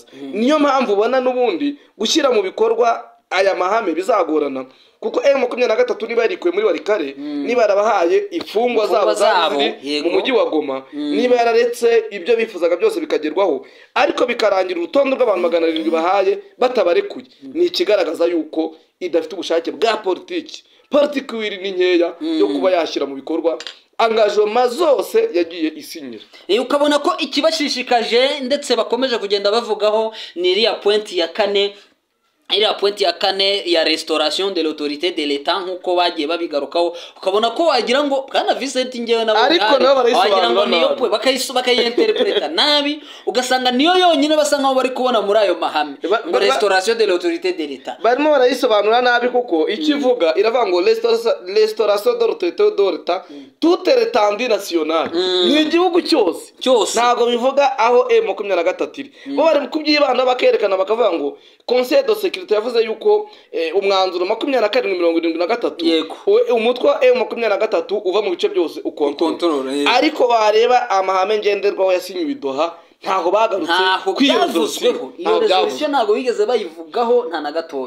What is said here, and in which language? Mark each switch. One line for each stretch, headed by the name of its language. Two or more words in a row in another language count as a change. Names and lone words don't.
Kinyarwanda: Niyo mpamvu ubona n'ubundi gushyira mu bikorwa aya mahame bizagorana kuko M23 niba yarikuye muri Warikare niba yarabahaye ifungwa zabo ziri mu mujyi wa Goma niba yararetse ibyo bifuzaga byose bikagerwaho ariko bikarangira urutonde rw'abantu 700 bahaye batabarekuye, ni ikigaragaza yuko idafite ubushake bwa politiki wiri ni nkeya yo kuba yashyira mu bikorwa angajoma zose yagiye isinyira. Ukabona ko ikibashishikaje ndetse bakomeje kugenda bavugaho ni iriya pointi ya kane ya
French: restauration de l'autorité de l'État
Kinyarwanda: nkuko bagiye babigarukaho. Ukabona ko wagira ngo bwana Vincent ngewe nabo wagira ngo niyo pwe bakayinterpreta nabi ugasanga niyo yonyine basa nkaho bari kubona muri ayo mahame ngo
French: restauration de l'autorité de l'État
Kinyarwanda: barimo barayisobanura nabi kuko ikivuga iravuga ngo
French: restauration de l'autorité de l'État toute l'étendue nationale
Kinyarwanda: ni igihugu cyose ntago bivuga aho M23 iri bo bari kubyibanda bakerekana bakavuga ngo
French: Conseil de sécurité
Kinyarwanda: yavuze yuko umwanzuro 2773 umutwe wa M23 uva mu bice byose ukontorora ariko wareba amahame ngenderwaho yasinywe i Doha ntaho bagarutse ntaho byavuzweho iyo resolution ntago bigeze bayivugaho nta na gatoya.